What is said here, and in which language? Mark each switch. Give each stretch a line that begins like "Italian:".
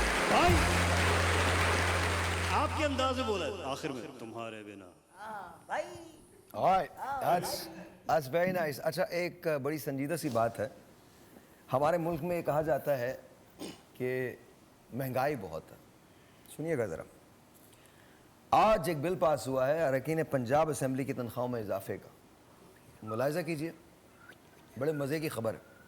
Hindi: भाई आपके अंदाज में बोला है आखिर में, तुम्हारे बिना।
English: Alright, that's very nice।
Hindi: अच्छा एक बड़ी संजीदा सी बात है। हमारे मुल्क में कहा जाता है कि महंगाई बहुत है। सुनिएगा ज़रा, आज एक बिल पास हुआ है अरकान पंजाब असेंबली की तनख्वाहों में इजाफे का। मुलाहिज़ा कीजिए, बड़े मज़े की खबर है।